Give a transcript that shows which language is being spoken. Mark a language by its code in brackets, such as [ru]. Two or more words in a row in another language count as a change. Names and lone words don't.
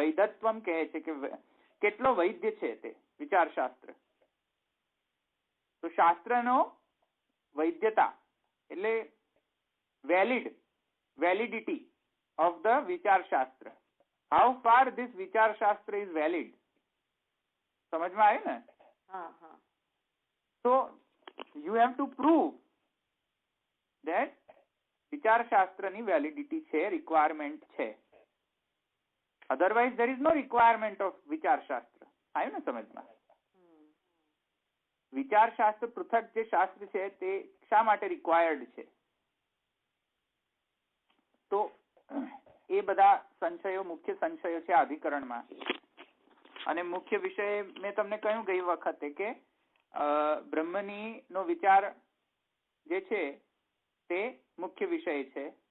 [gu] વૈધત્વમ કહે છે કે કેટલો વૈદ્ય છે તે વિચાર શાસ્ત્ર. તો શાસ્ત્રનો વૈધ્યતા એટલે [en] validity of the [gu] વિચાર શાસ્ત્ર. [en] how far this [gu] વિચાર શાસ્ત્ર [en] is valid. [gu] સમજમાં આવ્યું ને? [en] So you have to prove that [gu] વિચાર શાસ્ત્રની વેલિડિટી છે, રિક્વાયરમેન્ટ છે. [en] અધરવાઇઝ there is no requirement of [gu] વિચાર શાસ્ત્ર. આવ્યું ને સમજમાં? વિચાર શાસ્ત્ર પૃથક જે શાસ્ત્ર છે તે શા માટે રિક્વાયર્ડ છે? તો એ બધા સંશયો મુખ્ય સંશયો છે અધિકરણમાં. અને મુખ્ય વિષય મેં તમને કહ્યું ગઈ વખતે કે બ્રહ્મની નો વિચાર જે છે તે મુખ્ય વિષય છે.